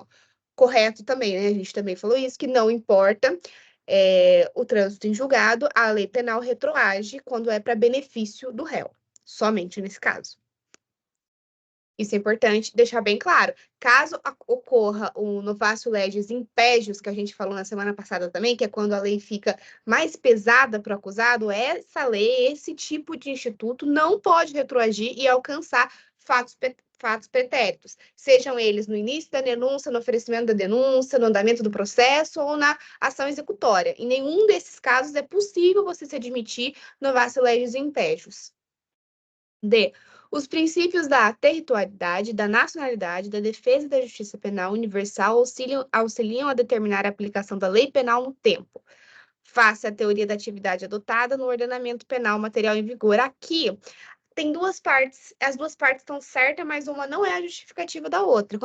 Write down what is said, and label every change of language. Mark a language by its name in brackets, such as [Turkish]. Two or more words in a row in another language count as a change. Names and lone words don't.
[Portuguese] Correto também, né? A gente também falou isso, que não importa o trânsito em julgado, a lei penal retroage quando é para benefício do réu, somente nesse caso. Isso é importante deixar bem claro. Caso ocorra o [Latin] novatio legis impégios, [Portuguese] que a gente falou na semana passada também, que é quando a lei fica mais pesada para o acusado, essa lei, esse tipo de instituto não pode retroagir e alcançar fatos pretéritos, sejam eles no início da denúncia, no oferecimento da denúncia, no andamento do processo ou na ação executória. Em nenhum desses casos é possível você se admitir [Latin] novatio legis impégios. [Portuguese] D. Os princípios da territorialidade, da nacionalidade, da defesa e da justiça penal universal auxiliam a determinar a aplicação da lei penal no tempo. face à teoria da atividade adotada no ordenamento penal material em vigor. Aqui tem duas partes, as duas partes estão certas, mas uma não é a justificativa da outra.